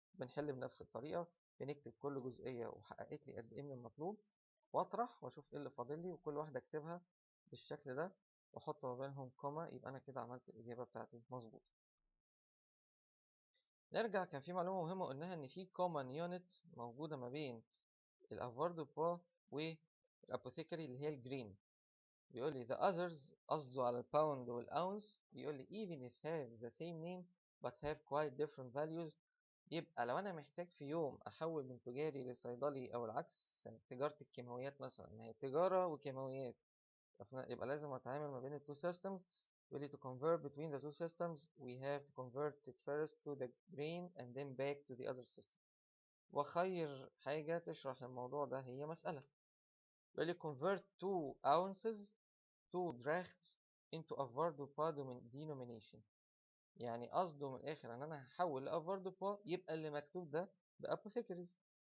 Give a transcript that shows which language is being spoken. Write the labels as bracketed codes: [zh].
[ar] بنحل بنفس الطريقة، بنكتب كل جزئية وحققت لي قد ايه من المطلوب واطرح واشوف ايه اللي فاضل لي، وكل واحدة اكتبها بالشكل ده واحط ما بينهم كوما، يبقى انا كده عملت الإجابة بتاعتي مظبوط. نرجع، كان في معلومة مهمة قلناها ان في كومن يونت موجودة ما بين الافوردو بوا والابوثيكري اللي هي الجرين. بيقول لي [en] the others [ar] قصده على الباوند والاونس. بيقول لي [en] even if have the same name but have quite different values. [ar] يبقى لو انا محتاج في يوم احول من تجاري لصيدلي او العكس، تجارة الكيماويات مثلا، ما هي تجارة وكيماويات، يبقى لازم اتعامل ما بين التو systems. بيقول لي [en] to convert between the two systems we have to convert it first to the grain and then back to the other system. [ar] وخير حاجة تشرح الموضوع ده هي مسألة بيقول لي [en] convert 2 ounces 2 drachms into avoirdupois denomination. [ar] يعني قصده من الآخر إن أنا هحول لأفوردوبوا يبقى اللي مكتوب ده بأبوثيكريز.